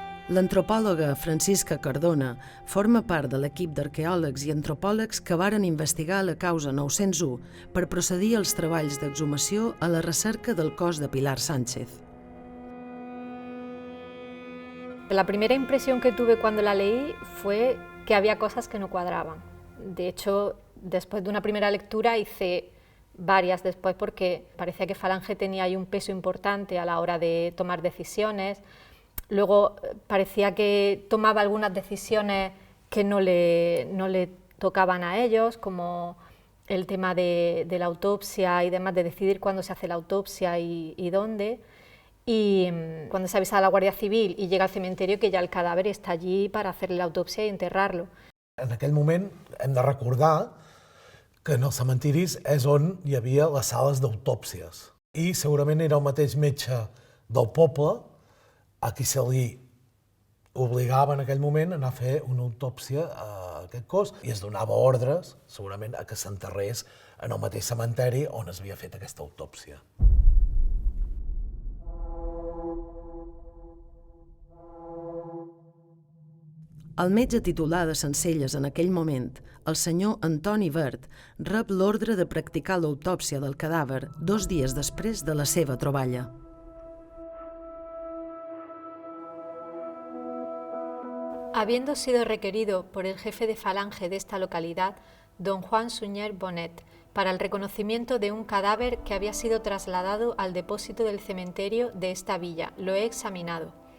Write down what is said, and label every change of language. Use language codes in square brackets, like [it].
[ca] L'antropòloga Francisca Cardona forma part de l'equip d'arqueòlegs i antropòlegs que varen investigar la causa 901 per procedir als treballs d'exhumació a la recerca del cos de Pilar Sánchez. [es] La primera impresión que tuve cuando la leí fue que había cosas que no cuadraban. De hecho, después de una primera lectura hice varias después porque parecía que Falange tenía ahí un peso importante a la hora de tomar decisiones. Luego parecía que tomaba algunas decisiones que no le tocaban a ellos, como el tema de la autopsia y demás, de decidir cuándo se hace la autopsia y dónde. Y cuando se avisa a la Guardia Civil y llega al cementerio, que ya el cadáver está allí para hacerle la autopsia y enterrarlo. [ca] En aquell moment hem de recordar que en els cementiris és on hi havia les sales d'autòpsies. I segurament era el mateix metge del poble a qui se li obligava en aquell moment a anar a fer una autòpsia a aquest cos i es donava ordres, segurament, a que s'enterrés en el mateix cementeri on es havia fet aquesta autòpsia. El metge titular de Sencelles en aquell moment, el senyor Antoni Verd, rep l'ordre de practicar l'autòpsia del cadàver 2 dies després de la seva troballa. [es] Habiendo sido requerido por el jefe de falange de esta localidad, don Juan Suñer Bonet, para el reconocimiento de un cadáver que había sido trasladado al depósito del cementerio de esta villa, lo he examinado.